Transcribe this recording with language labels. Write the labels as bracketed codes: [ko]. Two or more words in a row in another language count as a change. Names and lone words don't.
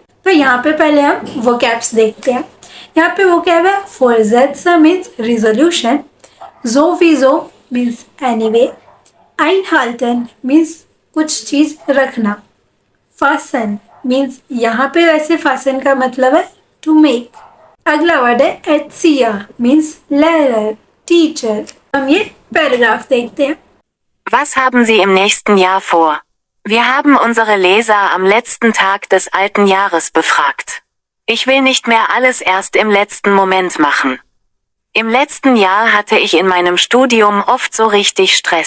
[hi] तो यहाँ पे पहले हम वोकैब्स देखते हैं। यहाँ पे वोकैब है फोरजेट्स [en] means resolution, [hi] ज़ोविज़ो [en] means anyway, [hi] आइनहाल्टन मीन्स कुछ चीज़ रखना, फासन मीन्स यहाँ पे वैसे फासन का मतलब है [en] to make. [hi] अगला वर्ड है एटसिया मीन्स लेरर, टीचर। हम ये पैराग्राफ देखते हैं। [de] Was haben Sie im nächsten Jahr vor? Wir haben unsere Leser am letzten Tag des alten Jahres befragt. Ich will nicht mehr alles erst im letzten Moment machen. Im letzten Jahr hatte ich in meinem Studium oft so richtig Stress.